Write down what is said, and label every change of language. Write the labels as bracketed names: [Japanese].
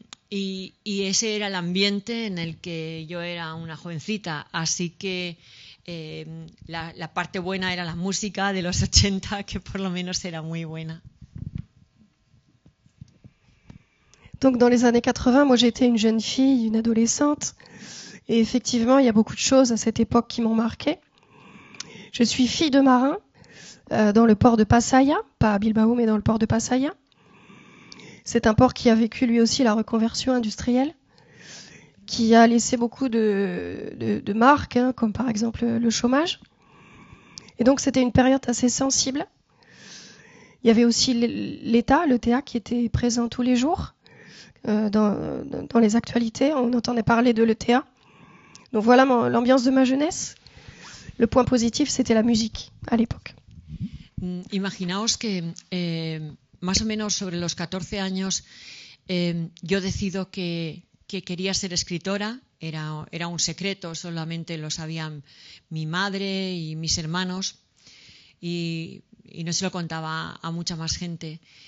[Spanish] Y ese era el ambiente en el que yo era una jovencita. Así que la parte buena era la música de los 80, que por lo menos era muy buena. [French] Donc dans les années 80, moi j'étais une jeune fille, une adolescente, et effectivement il y a beaucoup de choses à cette époque qui m'ont marquée. Je suis fille de marin dans le port de Pasaia, pas à Bilbao mais dans le port de Pasaia. C'est un port qui a vécu lui aussi la reconversion industrielle, qui a laissé beaucoup de marques, comme par exemple le chômage. Et donc c'était une période assez sensible. Il y avait aussi l'État, le TA, qui était présent tous les jours. Dans les actualités, on entendait parler de l'ETA. Donc voilà l'ambiance de ma jeunesse. Le point positif, c'était la musique à l'époque. [Spanish] Imaginaos que más o menos sobre los 14 años yo decido que quería ser escritora. Era un secreto, solamente lo sabían mi madre y mis hermanos, y no se lo contaba a mucha más gente.